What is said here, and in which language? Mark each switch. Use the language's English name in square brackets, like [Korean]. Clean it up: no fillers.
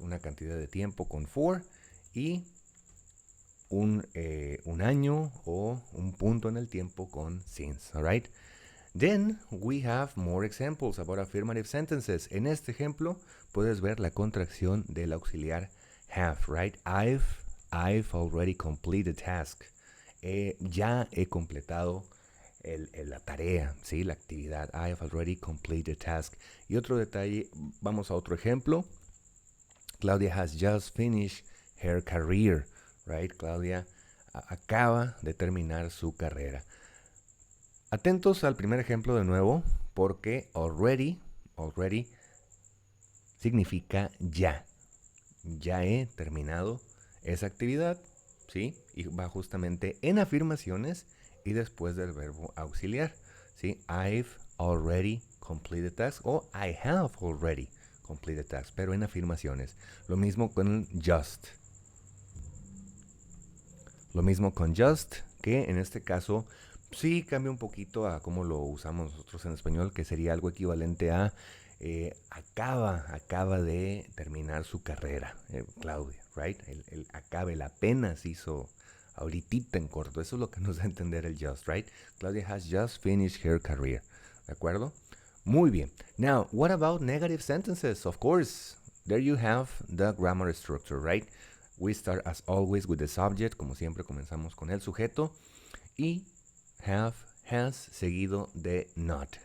[Spanish] Una cantidad de tiempo con for y un año o un punto en el tiempo con since, all right? [English] Then we have more examples about affirmative sentences. [Spanish] En este ejemplo puedes ver la contracción del auxiliar have, right? [English] I've already completed the task. [Spanish] Ya he completado la tarea, ¿sí? La actividad. [English] I have already completed the task. [Spanish] Y otro detalle, vamos a otro ejemplo. [English] Claudia has just finished her career, right? [Spanish] Claudia acaba de terminar su carrera. Atentos al primer ejemplo de nuevo, porque already significa ya. Ya he terminado esa actividad, ¿sí? Y va justamente en afirmaciones y después del verbo auxiliar, ¿sí? [English] I've already completed task o I have already completed task, [Spanish] pero en afirmaciones. Lo mismo con just. Lo mismo con just, que en este caso sí cambia un poquito a cómo lo usamos nosotros en español, que sería algo equivalente a acaba de terminar su carrera, Claudia, right? El acaba, el apenas hizo ahorita en corto. Eso es lo que nos da a entender el just, right? [English] Claudia has just finished her career, [Spanish] ¿de acuerdo? Muy bien. [English] Now, what about negative sentences? Of course, there you have the grammar structure, right? We start as always with the subject, [Spanish] como siempre comenzamos con el sujeto, y have, has, seguido de not.